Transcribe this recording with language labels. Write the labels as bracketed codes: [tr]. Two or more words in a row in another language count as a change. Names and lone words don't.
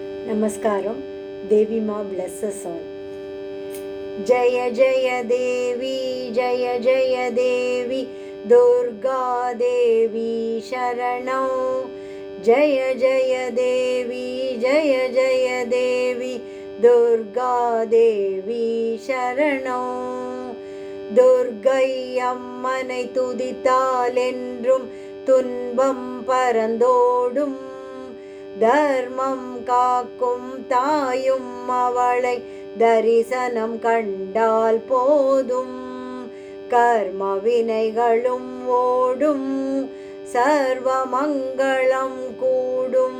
[en] Namaskaram. Devi Ma blesses all. [sa] जय जय देवि, जय जय देवि, दुर्गा देवि शरणम्. जय जय देवि, जय जय देवि, दुर्गा देवि शरणम्. [ta] Durgai அம்மனை துதித்தாலென்றும் துன்பம் பரந்தோடும். தர்மம் காக்கும் தாயும் அவளை தரிசனம் கண்டால் போதும். கர்ம வினைகளும் ஓடும், சர்வ மங்களம் கூடும்.